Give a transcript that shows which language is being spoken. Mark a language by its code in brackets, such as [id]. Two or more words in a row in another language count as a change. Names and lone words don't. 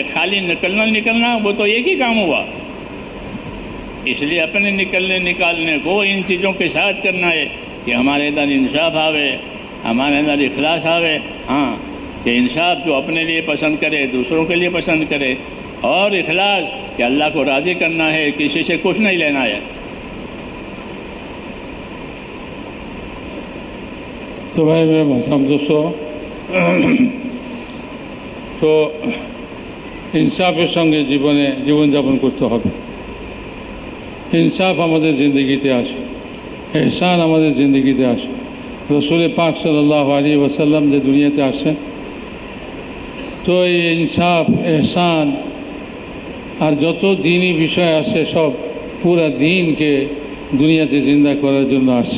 [ur] خالی نکلنا وہ تو ایک ہی کام ہوا۔ اس لیے اپنے نکالنے کو ان چیزوں کے ساتھ کرنا ہے کہ ہمارے اندر انصاف آوے، ہمارے اندر اخلاص آوے۔ ہاں، کہ انصاف جو اپنے لیے پسند کرے، دوسروں کے لیے پسند کرے، اور اخلاص کہ اللہ کو راضی کرنا ہے، کسی سے کچھ نہیں لینا ہے۔ تو بھائی میرے محترم دوستو، [bn] তো ইনসাফের সঙ্গে জীবনযাপন করতে হবে। ইনসাফ আমাদের জিন্দগিতে আসে, এহসান আমাদের জিন্দগিতে আসে। রসুল পাক সাল্লাল্লাহু আলাইহি ওয়াসাল্লাম যে দুনিয়াতে আসেন, তো এই ইনসাফ, এহসান আর যত দিনই বিষয় আছে সব পুরা দিনকে দুনিয়াতে জিন্দা করার জন্য আসছে।